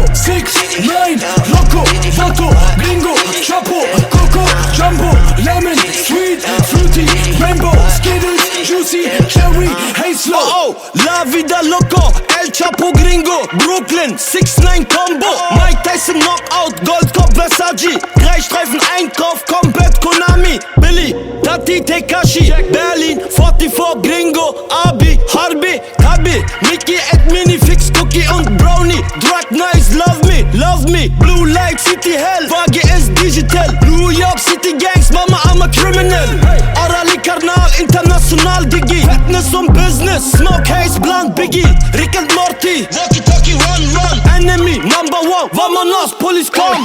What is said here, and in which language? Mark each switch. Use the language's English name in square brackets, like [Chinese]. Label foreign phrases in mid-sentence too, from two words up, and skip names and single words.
[Spanish] 6, 9, Loco, Vato, Gringo, Chapo, Coco, Jumbo, [English] Lemon, Sweet, Fruity, Rainbow, Skittles, Juicy, Cherry, Hazel. [Spanish] Oh, La Vida Loco, El Chapo Gringo, Brooklyn, 6-9 Combo, Mike Tyson Knockout, [German] Goldkopf Versace, 3 Streifen Einkauf, Combat Konami, Billy, Tati Tekashi, Berlin, 44 Gringo, Abi, Harbi, Kabi, Mickey, Edmini, Fix, Cookie und Brownie, [English] Drug Nice, love me, Blue Light, City Hell, [German] Vagi ist digital, [English] New York City Gangs, Mama, I'm a criminal, [German] Orali Karnal, international, Digi, Fitness und Business, [English] Smoke, Haze, Blunt, [German] Biggie, Rick and Morty, [English] Walkie Talkie, run, Enemy, number 1, [German] Vamonos, [English] police come.